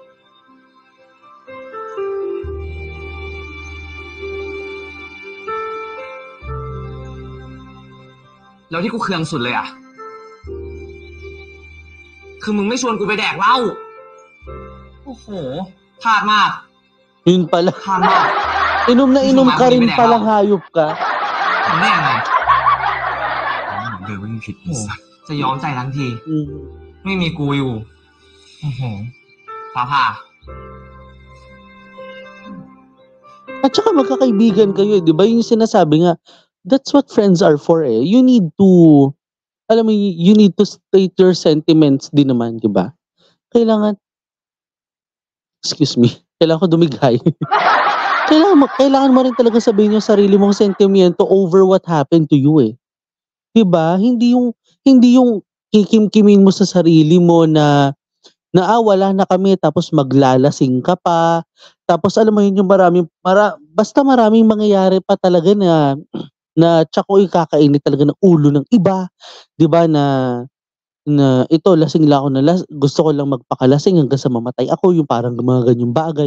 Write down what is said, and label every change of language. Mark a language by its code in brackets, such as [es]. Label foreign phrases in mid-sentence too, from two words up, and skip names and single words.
[th] แล้วที่กูเคืองสุดเลยอะคือมึงไม่ชวนกูไปแดกเหล้าโอ้โหพลาดมาก [tl] Yun pala. [th] พลาดมาก [tl] Inom na inom ka rin palang hayop ka. [th] ทำได้ยังไงเดี๋ยวไม่ผิดจะยอมใจทั้งที ไม่มีกูอยู่โอ้โหฟ้าผ่า [tl] At saka magkakaibigan kayo, 'di ba? Yung sinasabi nga, [en] that's what friends are for, eh. You need to, [tl] alam mo, [en] you need to state your sentiments [tl] din naman, 'di ba? [en] Excuse me, [tl] kailangan ko dumighay. Kailangan mo rin talaga sabihin yung sarili mong sentimento [en] over what happened to you, [tl] eh. 'Di ba? Hindi yung kikimkimin mo sa sarili mo na wala na kami tapos maglalasing ka pa. Tapos alam mo yun yung basta maraming mangyayari pa talaga na tsako'y kakainit talaga ng ulo ng iba, 'di ba, na ito lasing lang ako gusto ko lang magpakalasing hanggang sa mamatay ako, yung parang mga ganyang bagay.